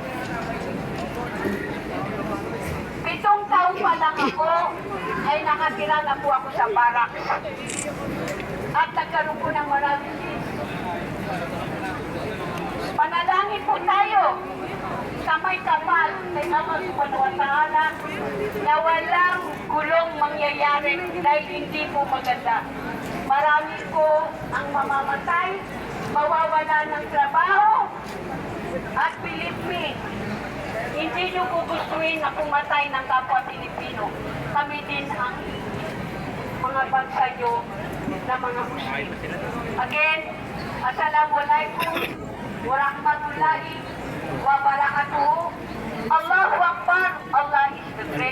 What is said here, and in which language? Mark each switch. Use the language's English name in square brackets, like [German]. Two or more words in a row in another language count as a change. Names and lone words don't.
[Filipino] 7 taon pa lang ako, ay nakatira na po ako sa barak. At nagkaroon po ng maraming panalangin po tayo sa may kapal kay Allah [Arabic] سبحانه وتعالى [Filipino] na walang gulong mangyayari dahil hindi po maganda. Marami po ang mamamatay, mawawala ng trabaho, At [English] believe me, [Filipino] hindi nyo gugustuhin na pumatay ng kapwa Pilipino. Kami din ang mga bansa nyo na mga Muslim. Again, [Arabic] السلام عليكم ورحمة الله وبركاته. الله أكبر, [English] Allah is the great.